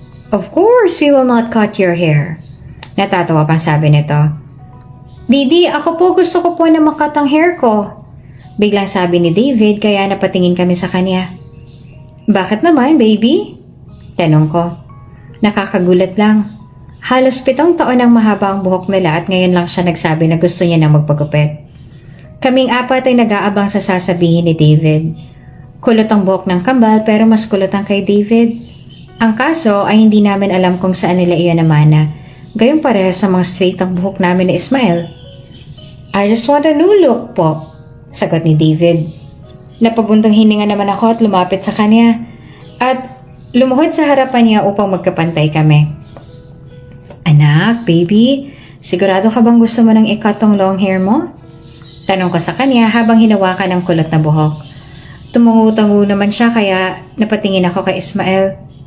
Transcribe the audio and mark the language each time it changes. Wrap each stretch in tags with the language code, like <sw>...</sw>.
<en>"Of course, we will not cut your hair."</en> <tl>Natatawa pang sabi nito. "Didi, ako po gusto ko po na makat ang hair ko." Biglang sabi ni David kaya napatingin kami sa kanya. Bakit naman, baby? Tanong ko. Nakakagulat lang. Halos 7 taon ang mahaba ang buhok nila at ngayon lang siya nagsabi na gusto niya nang magpagupit. Kaming 4 ay nag-aabang sa sasabihin ni David. Kulot ang buhok ng kambal pero mas kulot ang kay David. Ang kaso ay hindi namin alam kung saan nila iyon namana. Gayong parehas sa mga straight ang buhok namin ni Ismael.</tl> <en>I just want a new look po,</en> <tl>sagot ni David. Napabuntong hininga naman ako at lumapit sa kanya. At lumuhod sa harapan niya upang magkapantay kami. Anak, baby, sigurado ka bang gusto mo nang ikat tong long hair mo? Tanong ko sa kanya habang hinawakan ang kulot na buhok. Tumungu-tungu naman siya kaya napatingin ako kay Ismael.</tl>